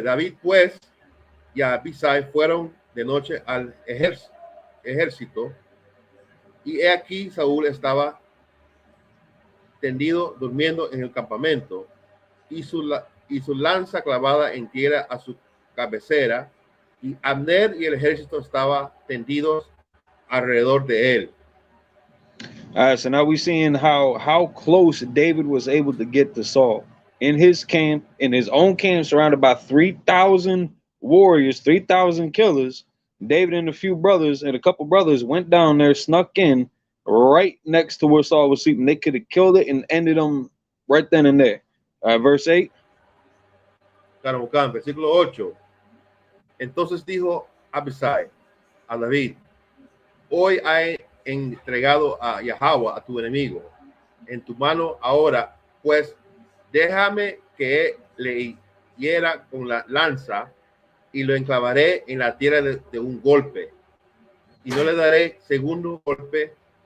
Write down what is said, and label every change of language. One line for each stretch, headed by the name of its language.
Spanish: David pues y Abisai fueron de noche al ejército, y he aquí Saúl estaba tendido durmiendo en el campamento, y su lanza clavada en tierra a su cabecera, y Abner y el ejército estaban tendidos alrededor de él.
English: All right, so now we're seeing how close David was able to get to Saul. In his camp, in his own camp, surrounded by 3,000 warriors, 3,000 killers, David and a couple brothers went down there, snuck in right next to where Saul was sleeping. They could have killed it and ended him right then and there. Verse 8.
Spanish: Versículo 8. Entonces dijo Abisai a David, hoy he entregado a Yahweh, a tu enemigo, en tu mano ahora, pues déjame que le hiera con la lanza y lo enclavaré en la tierra de un golpe, y no le daré segundo golpe.